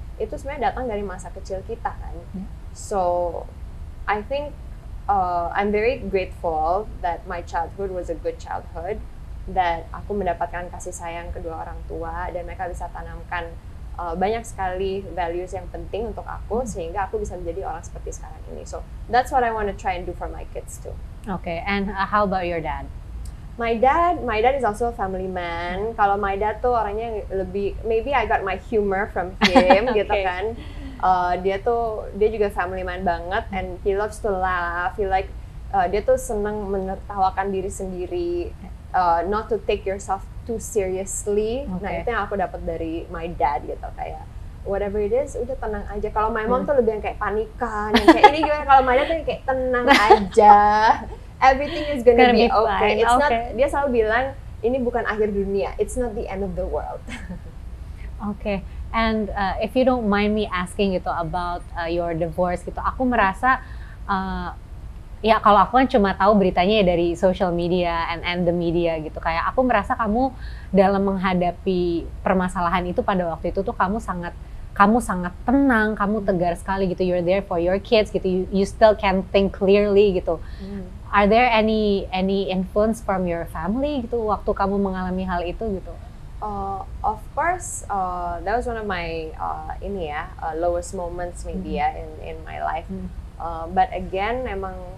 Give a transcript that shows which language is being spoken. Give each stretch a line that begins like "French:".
Indonesian: Itu sebenarnya datang dari masa kecil kita kan.
English: So I think I'm very grateful that my childhood was a good childhood, that
Indonesian: aku mendapatkan kasih sayang kedua orang tua, dan mereka bisa tanamkan banyak sekali values yang penting untuk aku, sehingga aku bisa menjadi orang seperti sekarang ini.
English: So that's what I want to try and do for my kids too. Okay, and how about your dad? My dad is also a family man. Kalau my dad
Indonesian: tuh orangnya lebih,
English: maybe I got my humor from him gitu kan.
Indonesian: Dia juga
English: family man banget, and he loves to laugh.
Indonesian: Dia tuh senang menertawakan diri sendiri,
English: not to take yourself too seriously.
Indonesian: Nah itu yang aku dapat dari my dad gitu, kayak
English: whatever it is,
Indonesian: udah tenang aja. Kalau my mom tuh lebih yang kayak panikan, yang kayak ini gimana. Kalau my dad tuh kayak tenang aja.
English: Everything is gonna be okay. It's not.
Indonesian: Dia selalu bilang ini bukan akhir dunia.
English: It's not the end of the world. Okay. And if you don't mind me asking gitu about your divorce gitu,
Indonesian: aku merasa ya kalau aku kan cuma tahu beritanya ya dari
English: social media and the media gitu.
Indonesian: Kayak aku merasa kamu dalam menghadapi permasalahan itu pada waktu itu tuh kamu sangat tenang, kamu tegar sekali gitu.
English: You're there for your kids gitu. You still can think clearly gitu. Are there any influence from your family gitu
Indonesian: waktu kamu mengalami hal itu
English: gitu? Of course, that was one of my lowest moments maybe ya in my life. But again, emang